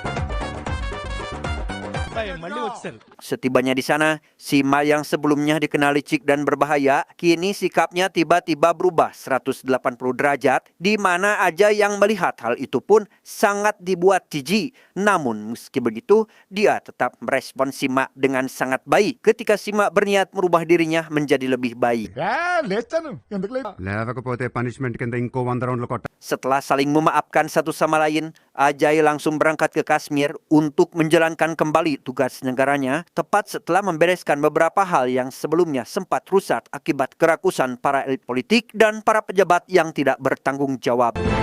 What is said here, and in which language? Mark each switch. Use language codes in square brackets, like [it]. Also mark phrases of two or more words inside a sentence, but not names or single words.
[id] Setibanya di sana, Sima yang sebelumnya dikenal licik dan berbahaya, kini sikapnya tiba-tiba berubah 180 derajat, di mana Ajay yang melihat hal itu pun sangat dibuat jijik. Namun meski begitu, dia tetap merespon Sima dengan sangat baik ketika Sima berniat merubah dirinya menjadi lebih baik. [te] లేకపోతే పనిష్మెంట్ కింద ఇంకో 100 రౌండ్లు కొట్ట [id] Setelah saling memaafkan satu sama lain, Ajay langsung berangkat ke Kashmir untuk menjalankan kembali tugas negaranya, tepat setelah membereskan beberapa hal yang sebelumnya sempat rusak akibat kerakusan para elit politik dan para pejabat yang tidak bertanggung jawab.